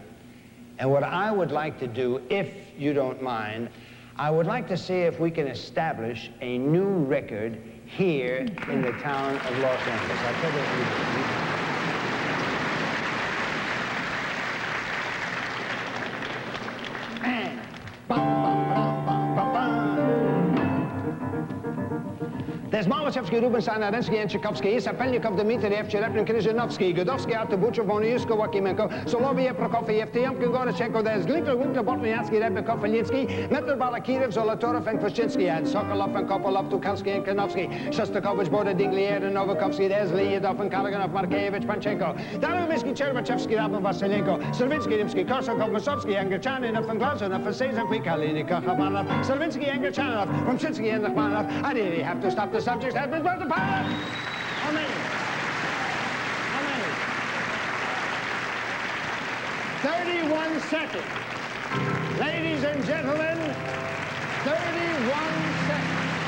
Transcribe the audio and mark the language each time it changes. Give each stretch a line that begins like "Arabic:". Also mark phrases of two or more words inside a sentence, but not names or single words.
English: And what I would like to do, if you don't mind, I would like to see if we can establish a new record here in the town of Los Angeles. I'll tell you what we do. There's Malachevsky, Rubinstein, Arensky, and Tchaikovsky, Sapelnikov, Dmitriev, Cherepnin, Kryzhenovsky, Godovsky, Artabuchev, Vonyushko, Wakimenko, Soloviev, Prokofiev, Tiomkin, Gorochenko, there's Glinkler, Winkler, Botniatsky, Rebekov, Felitsky, Metler, Balakirev, Zolotorov, and Kwaschinsky, and Sokolov, and Kopolov, Tukalsky, and Kanovsky, Shostakovich, Borda, Diglier, and Novakovsky, there's Lyudov, and Kalaganov, Markevich, Panchenko, Darubinsky, Chervachevsky, Rabin, Vasilenko, Servinsky, Rimsky, Korsakov, Masovsky, Angerchaninov, and Glazunov, and Sezanki, Kalinikov, Habanov, Servinsky, Angerchanov, Rumshinsky, and Nachmanov. I really have to stop the subject has been brought to power. How many? How many? 31 seconds. Ladies and gentlemen, 31 seconds.